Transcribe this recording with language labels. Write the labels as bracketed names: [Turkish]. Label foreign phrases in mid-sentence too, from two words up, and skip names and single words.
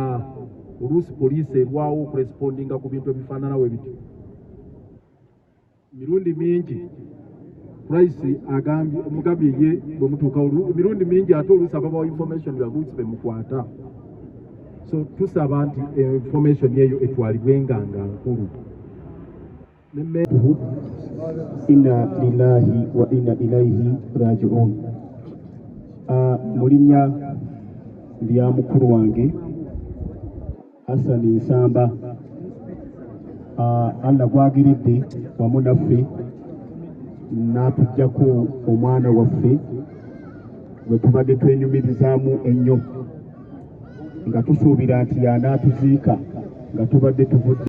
[Ganda] Oluusi poliisi erwawo okurespondinga ku bintu ebifaanana bwe bityo. Mirundi mingi Price agambye omugambye ye bwe mutuuka mirundi mingi ate oluusi ababawo information nga oluusi bemukwata. So tusaba nti information eyo etwalibwenga nga nkulu. [Arabic] إنا لله وإنا إليه راجعون. [Ganda] Mu linnya lya mukulu wange Hassan Nsamba, Allah gwagiridde wamu naffe n'atuggyako omwana waffe gwe tubadde twenyumirizaamu ennyo, nga tusuubira nti y'anaatuziika nga tubadde tuvudde